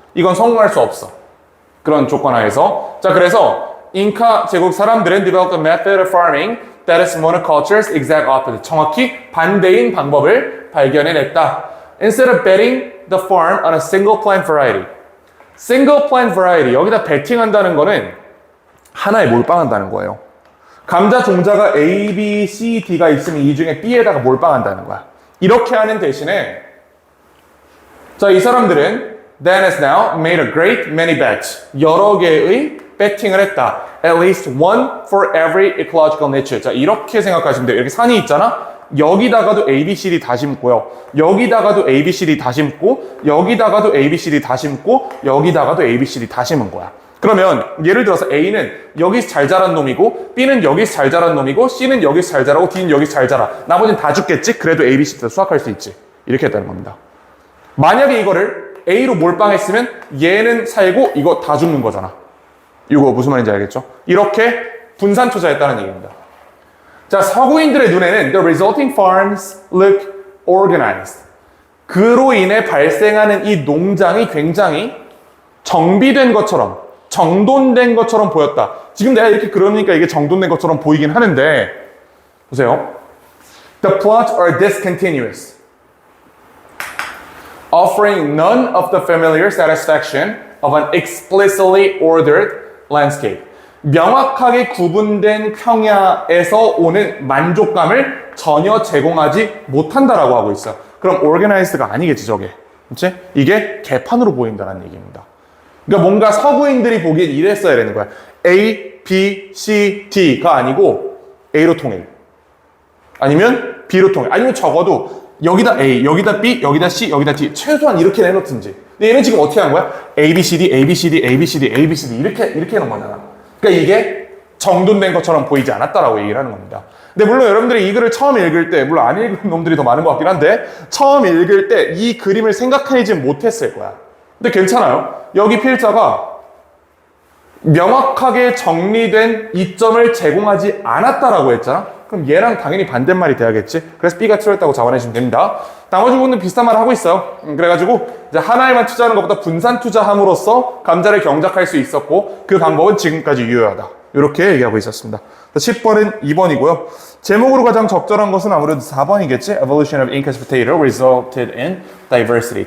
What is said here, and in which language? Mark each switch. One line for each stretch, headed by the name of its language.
Korean: 이건 성공할 수 없어. 그런 조건 하에서. 자, 그래서 잉카 제국 사람들은
English: developed a method of farming that is monoculture's exact opposite.
Korean: 정확히 반대인 방법을 발견해냈다.
English: Instead of betting the farm on a single plant variety. single plant variety.
Korean: 여기다 베팅한다는 거는 하나에 몰빵한다는 거예요. 감자 종자가 A, B, C, D가 있으면 이 중에 B에다가 몰빵한다는 거야. 이렇게 하는 대신에 자, 이 사람들은
English: then has now made a great many bets.
Korean: 여러 개의 배팅을 했다.
English: At least one for every ecological niche.
Korean: 자, 이렇게 생각하시면 돼요. 이렇게 산이 있잖아. 여기다가도 A, B, C, D 다 심고요. 여기다가도 A, B, C, D 다 심고 여기다가도 A, B, C, D 다 심고 여기다가도 A, B, C, D 다 심은 거야. 그러면 예를 들어서 A는 여기서 잘 자란 놈이고 B는 여기서 잘 자란 놈이고 C는 여기서 잘 자라고 D는 여기서 잘 자라. 나머지는 다 죽겠지? 그래도 A, B, C, D도 수확할 수 있지. 이렇게 했다는 겁니다. 만약에 이거를 A로 몰빵했으면 얘는 살고 이거 다 죽는 거잖아. 이거 무슨 말인지 알겠죠? 이렇게 분산 투자했다는 얘기입니다. 자, 서구인들의 눈에는
English: the resulting farms look organized.
Korean: 그로 인해 발생하는 이 농장이 굉장히 정비된 것처럼, 정돈된 것처럼 보였다. 지금 내가 이렇게 그러니까 이게 정돈된 것처럼 보이긴 하는데, 보세요.
English: The plots are discontinuous, offering none of the familiar satisfaction of an explicitly ordered landscape.
Korean: 명확하게 구분된 평야에서 오는 만족감을 전혀 제공하지 못한다라고 하고 있어요. 그럼 organized가 아니겠지, 저게. 그치? 이게 개판으로 보인다는 얘기입니다. 그러니까 뭔가 서구인들이 보기엔 이랬어야 되는 거야. A, B, C, D가 아니고 A로 통일. 아니면 B로 통일. 아니면 적어도 여기다 A, 여기다 B, 여기다 C, 여기다 D. 최소한 이렇게 내놓든지. 근데 얘는 지금 어떻게 한 거야? A, B, C, D, A, B, C, D, A, B, C, D, A, B, C, D. 이렇게 해놓은 거잖아. 그러니까 이게 정돈된 것처럼 보이지 않았다라고 얘기를 하는 겁니다. 근데 물론 여러분들이 이 글을 처음 읽을 때, 물론 안 읽은 놈들이 더 많은 것 같긴 한데, 처음 읽을 때 이 그림을 생각하지 못했을 거야. 근데 괜찮아요. 여기 필자가 명확하게 정리된 이점을 제공하지 않았다라고 했잖아. 그럼 얘랑 당연히 반대말이 돼야겠지. 그래서 B가 틀렸다고 잡아내시면 됩니다. 나머지 부분은 비슷한 말을 하고 있어요. 그래가지고 이제 하나에만 투자하는 것보다 분산 투자함으로써 감자를 경작할 수 있었고 그 방법은 지금까지 유효하다. 이렇게 얘기하고 있었습니다. 10번은 2번이고요. 제목으로 가장 적절한 것은 아무래도 4번이겠지.
English: Evolution of Inca's potato resulted in diversity.